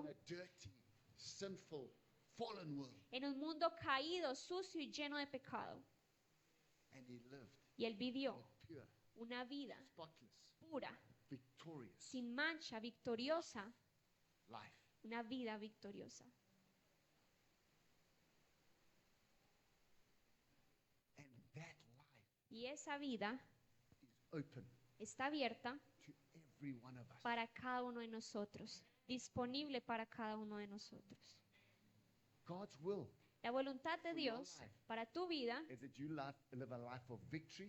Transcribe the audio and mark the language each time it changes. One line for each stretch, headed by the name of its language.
English: in a dirty, sinful, fallen world.
Spanish: en un mundo caído, sucio y lleno de pecado.
English: And he lived
Spanish: Y él vivió
English: a pure,
Spanish: una vida
English: spotless,
Spanish: pura,
English: victorious
Spanish: sin mancha, victoriosa,
English: life.
Spanish: una vida victoriosa.
English: And that life
Spanish: Y esa vida
English: is open
Spanish: está abierta
English: to every one of us.
Spanish: para cada uno de nosotros, disponible para cada uno de nosotros.
English: God's will
Spanish: La voluntad de
English: For your
Spanish: Dios
English: life.
Spanish: para tu vida
English: is that you live a life of victory